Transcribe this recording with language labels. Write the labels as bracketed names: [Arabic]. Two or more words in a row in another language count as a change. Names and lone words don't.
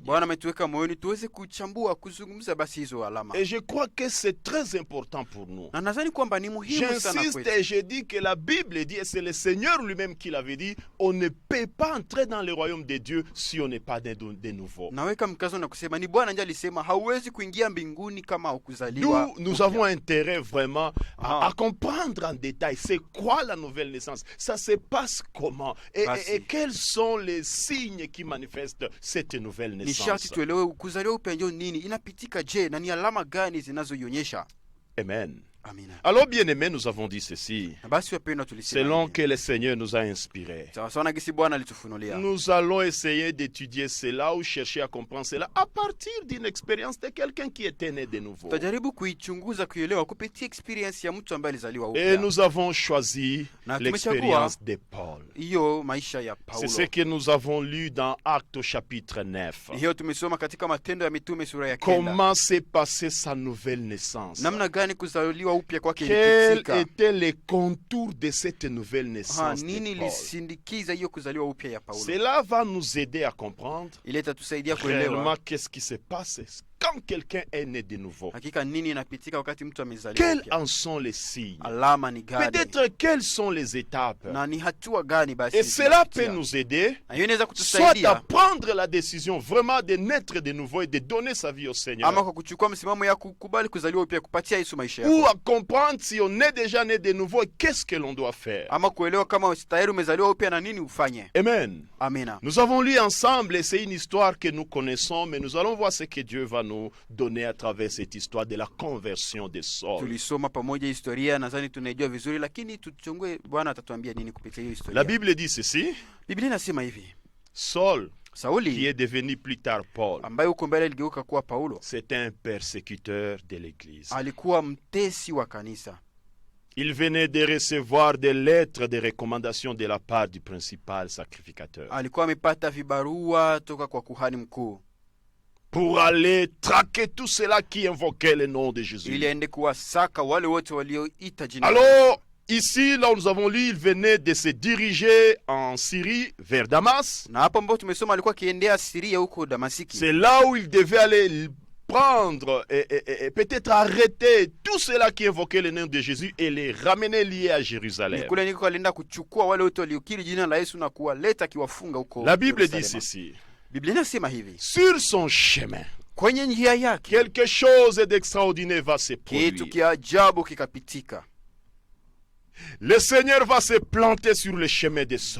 [Swahili] Bwana ametuweka moyoni tuweze kuchambua, kuzungumza basi hizo alama, [French] Et je crois que c'est très important pour nous. [Swahili] na nadhani kwamba ni muhimu sana [French] J'insiste [Swahili] kwetu. [French] et je dis que la Bible dit, et c'est le Seigneur lui-même qui l'avait dit, on ne peut pas entrer dans le royaume de Dieu si on n'est pas de nouveau. [Swahili] Naweka mkazo na kusema ni Bwana ndiye alisema hauwezi kuingia mbinguni kama hukuzaliwa. [French] Nous avons intérêt vraiment Ah. à comprendre en détail c'est quoi la nouvelle naissance, ça se passe comment et quels sont les signes qui manifestent cette nouvelle [Swahili] Ni [French] naissance. [Swahili] sharti tuelewe kuzaliwa upya ndio nini, inapitika je, na ni alama gani zinazoionyesha. [French] Amen. [Swahili] Amina. [French] Alors bien-aimés, nous avons dit ceci, [Swahili] Na basi wapendwa, tulisema [French] selon [Swahili] hivi. [French] que le Seigneur nous a inspirés. [Swahili] Sawa sawa na gisi Bwana alitufunulia. [French] Nous allons essayer d'étudier cela ou chercher à comprendre cela à partir d'une expérience de quelqu'un qui était né de nouveau. [Swahili] Tutajaribu kuichunguza, kuielewa kupitia experience ya mtu ambaye alizaliwa [French] Et [Swahili] upya. [French] nous avons choisi [Swahili] Na [French] l'expérience de Paul. [Swahili] Hiyo maisha ya [French] C'est [Swahili] Paulo. [French] ce que nous avons lu dans Actes au chapitre 9. [Swahili] Hiyo tumesoma katika Matendo ya Mitume sura ya 9. [French] Comment s'est passée sa nouvelle naissance? [Swahili] Namna gani kuzaliwa upya kwake [French] Quels [Swahili] ilipitika. [French] étaient les contours de cette nouvelle naissance [Swahili] Nini [French] de Paul? [Swahili] lisindikiza hiyo kuzaliwa upya ya Paulo. [French] Cela va nous aider à comprendre [Swahili] Ile itatusaidia [French] réellement [Swahili] kuelewa [French] qu'est-ce qui se passe quand quelqu'un est né de nouveau. [Swahili] hakika nini inapitika wakati mtu amezaliwa [French] Quels [Swahili] upya. [French] en sont les signes? [Swahili] Alama ni gani? [French] Peut-être quelles sont les étapes? [Swahili] Na ni hatua gani basi [French] Et cela [Swahili] zinapitia. [French] peut nous aider [Swahili] Na hiyo inaweza [French] soit [Swahili] kutusaidia [French] à prendre la décision vraiment de naître de nouveau et de donner sa vie au Seigneur, [Swahili] ama kwa kuchukua msimamo ya kukubali kuzaliwa upya, kupatia Yesu maisha [French] ou [Swahili] yako, [French] à comprendre si on est déjà né de nouveau et qu'est-ce que l'on doit faire. [Swahili] ama kuelewa kama tayari umezaliwa upya na nini ufanye. [French] Amen. [Swahili] Amina. [French] Nous avons lu ensemble et c'est une histoire que nous connaissons, mais nous allons voir ce que Dieu va nous donner à travers cette histoire de la conversion de Saul. [Swahili] Tulisoma pamoja historia, nadhani tunaijua vizuri, lakini tuchungue Bwana atatuambia nini kupitia hiyo [French] La [Swahili] historia. [French] Bible dit ceci, [Swahili] Biblia inasema hivi, [French] Saul, qui [Swahili] Sauli [French] est devenu plus tard Paul, [Swahili] ambaye huko mbele aligeuka kuwa Paulo, [French] c'est un persécuteur de l'Église. [Swahili] alikuwa mtesi wa kanisa. [French] Il venait de recevoir des lettres de recommandation de la part du principal sacrificateur [Swahili] Alikuwa amepata vibarua toka kwa kuhani mkuu [French] pour aller traquer tout cela qui invoquait le nom de Jésus. [Swahili] ili aende kuwasaka wale wote walioita jina. [French] Alors, ici, là où nous avons lu, il venait de se diriger en Syrie vers Damas. [Swahili] Na hapo ambapo tumesoma alikuwa akiendea Siria huko Damasiki. [French] C'est là où il devait aller prendre et peut-être arrêter tout cela qui invoquait le nom de Jésus et les ramener liés à Jérusalem. [Swahili] Kule niko alienda kuchukua wale wote waliokiri jina la Yesu na kuwaleta akiwafunga huko. [French] La Bible dit [Swahili] Yerusalemu. [French] ceci. [Swahili] Biblia inasema hivi, [French] Sur son chemin, [Swahili] kwenye njia yake [French] quelque chose d'extraordinaire va se [Swahili] kitu [French] produire. [Swahili] kia ajabu kikapitika. [French] Le Seigneur va se planter sur le chemin de Saul.